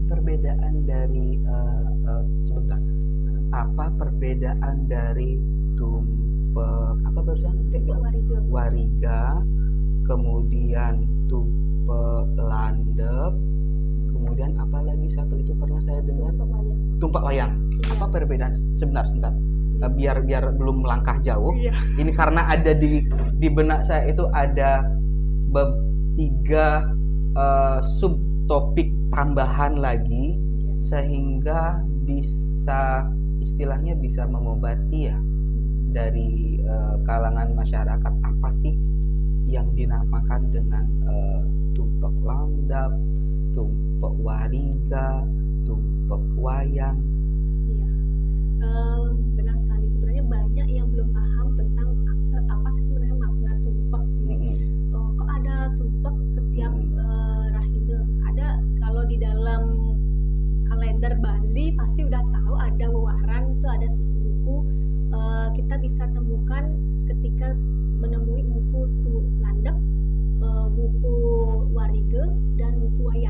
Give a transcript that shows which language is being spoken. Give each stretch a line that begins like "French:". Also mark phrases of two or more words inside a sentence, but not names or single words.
Indonesian: perbedaan dari sebentar? Apa perbedaan dari tumpeng apa barusan kayak bilang? Wariga. Wariga, kemudian tumpeng landep, kemudian apa lagi satu itu pernah saya dengar? Tumpak wayang. Tumpak wayang. Iya. Apa perbedaan? Sebentar. Biar belum melangkah jauh. Iya. Ini karena ada di benak saya itu ada 3 subtopik tambahan lagi, Iya. sehingga bisa istilahnya bisa mengobati ya dari kalangan masyarakat apa sih yang dinamakan dengan tumpek landap, tumpek wariga, tumpek wayang. Iya. Benar sekali. Sebenarnya banyak yang belum paham tentang apa sih sebenarnya makna tumpak ini. Kok ada tumpak setiap rahina? Ada kalau di dalam kalender Bali pasti udah tahu ada wewaran itu ada buku kita bisa temukan ketika menemui buku landep, buku wariga dan buku wayang.